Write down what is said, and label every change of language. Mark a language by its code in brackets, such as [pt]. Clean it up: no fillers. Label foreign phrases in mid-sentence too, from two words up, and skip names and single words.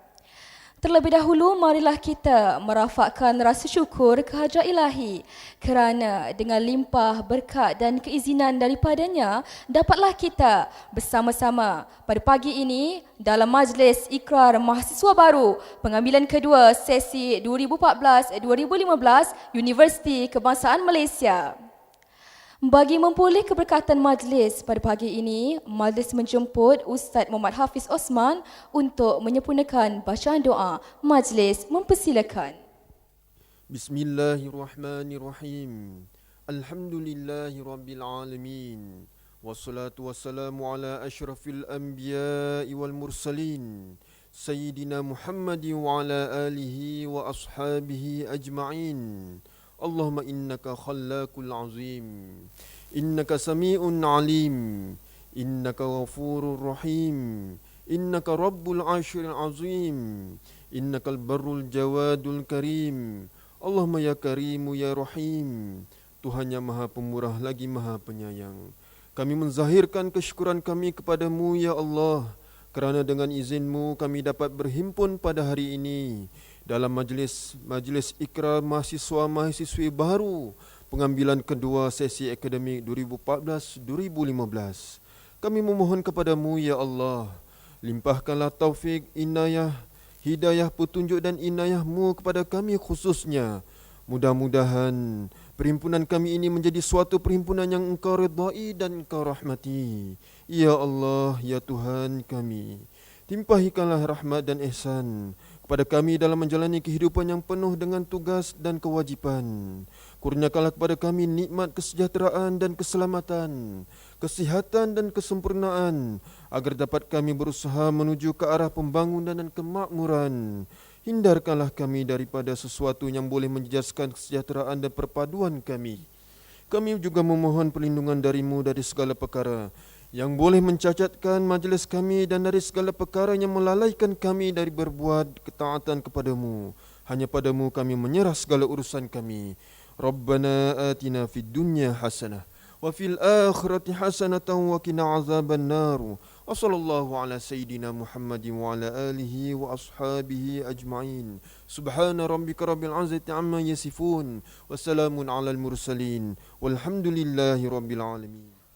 [ms] Terlebih dahulu, marilah kita merafakkan rasa syukur kehadrat Ilahi kerana dengan limpah berkat dan keizinan daripadanya, dapatlah kita bersama-sama pada pagi ini dalam majlis ikrar mahasiswa baru pengambilan kedua sesi 2014-2015 Universiti Kebangsaan Malaysia. Bagi memperoleh keberkatan majlis pada pagi ini, majlis menjemput Ustaz Muhammad Hafiz Osman untuk menyempurnakan bacaan doa. Majlis mempersilakan. [ar] بسم الله الرحمن الرحيم. الحمد لله رب العالمين. والصلاة والسلام على أشرف الأنبياء والمرسلين. سيدنا محمد وعلى آله وأصحابه أجمعين. اللهم إنك خلاق العظيم، إنك سميع عليم، إنك غفور رحيم، إنك رب العرش العظيم، إنك البر الجواد الكريم. اللهم يا كريم يا رحيم. [ms] Tuhan yang maha pemurah lagi maha penyayang, kami menzahirkan kesyukuran kami kepadamu [ar] يا الله, [ms] kerana dengan izinmu kami dapat berhimpun pada hari ini dalam majlis ikrar mahasiswa-mahasiswi baru pengambilan kedua sesi akademik 2014-2015. Kami memohon kepadamu [ar] يا الله, [ms] limpahkanlah taufik, inayah, hidayah, petunjuk dan inayahmu kepada kami khususnya. Mudah-mudahan perhimpunan kami ini menjadi suatu perhimpunan yang engkau redai dan engkau rahmati. [ar] يا الله, [ms] ya Tuhan kami, timpahikanlah rahmat dan ihsan kepada kami dalam menjalani kehidupan yang penuh dengan tugas dan kewajipan. Kurniakanlah kepada kami nikmat kesejahteraan dan keselamatan, kesihatan dan kesempurnaan, agar dapat kami berusaha menuju ke arah pembangunan dan kemakmuran. Hindarkanlah kami daripada sesuatu yang boleh menjejaskan kesejahteraan dan perpaduan kami. Kami juga memohon perlindungan darimu dari segala perkara yang boleh mencacatkan majlis kami dan dari segala perkara yang melalaikan kami dari berbuat ketaatan kepadamu. Hanya padamu kami menyerah segala urusan kami. [ar] ربنا آتنا في الدنيا حسنة وفي الآخرة حسنة وقنا عذاب النار. وصلى الله على سيدنا محمد وعلى آله وأصحابه أجمعين. سبحان ربك رب العزة عما يصفون وسلام على المرسلين والحمد لله رب العالمين.